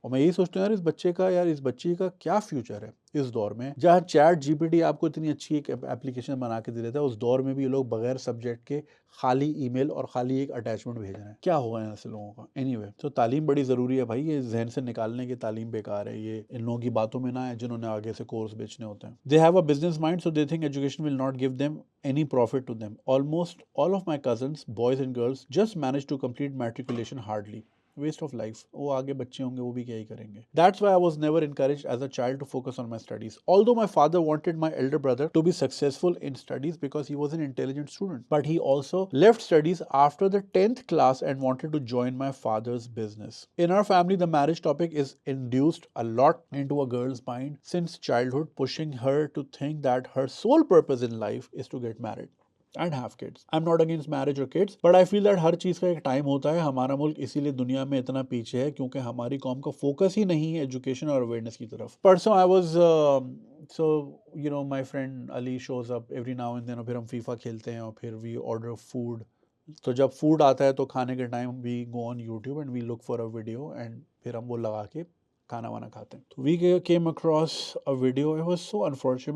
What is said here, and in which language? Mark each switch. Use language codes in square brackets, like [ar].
[hi] और मैं यही सोचता हूँ यार, इस बच्ची का क्या फ्यूचर है इस दौर में, जहाँ चैट जीपीटी आपको इतनी अच्छी एक एप्लीकेशन बना के दे देता है, उस दौर में भी ये लोग बगैर सब्जेक्ट के खाली ईमेल और खाली एक अटैचमेंट भेज रहे हैं. क्या होगा यहाँ से लोगों का. एनीवे, तो तालीम बड़ी ज़रूरी है भाई, ये जहन से निकालने की तालीम बेकार है. ये इन लोगों की बातों में ना है जिन्होंने आगे से कोर्स बेचने होते हैं. [en] They have a business mind, so they think education will not give them any profit to them. Almost all of my cousins, boys and girls, just managed to complete matriculation hardly. Waste of life. [hi] वो आगे बच्चे होंगे, वो भी क्या ही करेंगे. [en] That's why I was never encouraged as a child to focus on my studies. Although my father wanted my elder brother to be successful in studies because he was an intelligent student. But he also left studies after the 10th class and wanted to join my father's business. In our family, the marriage topic is induced a lot into a girl's mind since childhood, pushing her to think that her sole purpose in life is to get married and have kids. I'm not against marriage or kids, but I feel that [hi] हर चीज़ का एक time होता है. हमारा मुल्क इसीलिए दुनिया में इतना पीछे है क्योंकि हमारी कौम का फोकस ही नहीं है एजुकेशन और अवेयरनेस की तरफ. परसों [en] I was so you know my friend Ali shows up every now and then, [hi] और फिर हम फीफा खेलते हैं और फिर [en] We order food. [hi] तो जब फूड आता है तो खाने के time [en] we go on YouTube and we look for a video एंड [hi] फिर हम वो लगा के खाना वाना खाते हैं. तो [en] We came across a video. It was so unfortunate.